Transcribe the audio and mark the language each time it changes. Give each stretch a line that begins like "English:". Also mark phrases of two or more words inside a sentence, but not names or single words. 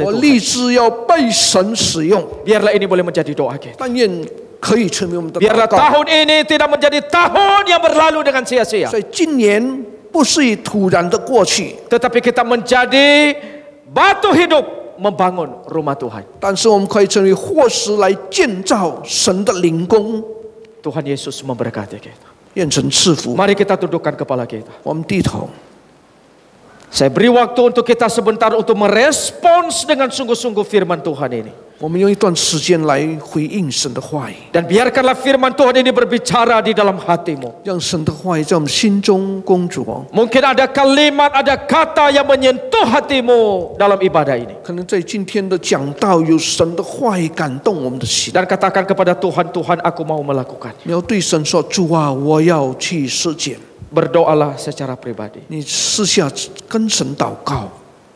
Chinese: 我
Indonesian: Tuhan.
Chinese: 立志要被神使用。
Indonesian: Biarlah ini boleh menjadi doa kita.
Chinese: 但愿可以成为我们的祷
Indonesian: Biarlah
Chinese: 告。
Indonesian: tahun ini tidak menjadi tahun yang berlalu dengan sia-sia.
Chinese: 所以今年不是以突然的过去，
Indonesian: Tetapi kita menjadi batu hidup membangun rumah Tuhan.
Chinese: 但是我们可以成为活石来建造神的灵宫。
Indonesian: Tuhan Yesus memberkati kita.
Chinese: 愿神赐福。
Indonesian: Mari kita tundukkan kepala kita.
Chinese: 我们低头。
Indonesian: Saya beri waktu untuk kita sebentar untuk merespons dengan sungguh-sungguh firman Tuhan ini.
Chinese: 我们用一段时间来回应神的话语，
Indonesian: Dan biarkanlah firman Tuhan ini berbicara di dalam hatimu.
Chinese: 让神的话语在我们心中工作。
Indonesian: Mungkin ada kalimat, ada kata yang menyentuh hatimu dalam ibadah ini.
Chinese: 可能在今天的讲道有神的话语感动我们的心。
Indonesian: Dan katakan kepada Tuhan, Tuhan aku mau melakukan.
Chinese: 你要对神说：“主啊，我要去实践。”
Indonesian: Berdoalah secara pribadi.
Chinese: 你私下跟神祷告。